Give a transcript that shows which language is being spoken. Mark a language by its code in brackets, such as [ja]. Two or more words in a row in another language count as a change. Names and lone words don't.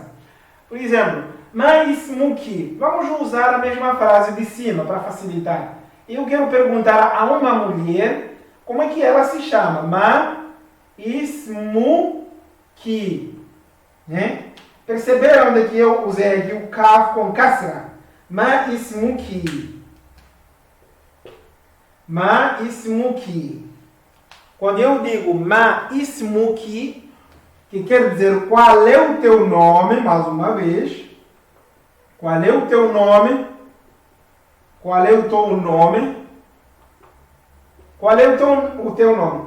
[pt] Por exemplo, [ar] ما اسمكِ. [pt] Vamos usar a mesma frase de cima para facilitar. Eu quero perguntar a uma mulher como é que ela se chama. [ar] ما اسمكِ. [pt] Né? Perceberam onde que eu usei aqui o kaf com kasra? [ar] ما اسمكِ. ما اسمكِ. [pt] Quando eu digo [ar] ما اسمكِ, [pt] que quer dizer qual é o teu nome, mais uma vez. Qual é o teu nome? Qual é o teu nome? Qual é o teu nome?